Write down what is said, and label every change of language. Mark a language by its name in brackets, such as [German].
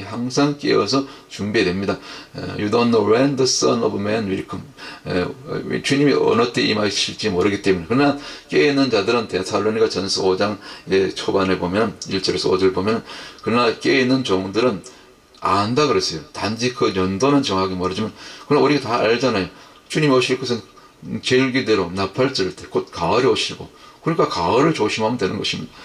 [Korean] 항상 깨어서 준비됩니다. [English] You don't know when the Son of Man will come. [Korean] 주님이 어느 때 임하실지 모르기 때문에. 그러나 깨어있는 자들은 데살로니가 전서 5장 초반에 보면 1절에서 5절 보면 그러나 깨어있는 종들은 안다 그랬어요. 단지 그 연도는 정확히 모르지만 그러나 우리가 다 알잖아요. 주님 오실 것은 절기대로 나팔절 때 곧 가을에 오시고 그러니까 가을을 조심하면 되는 것입니다.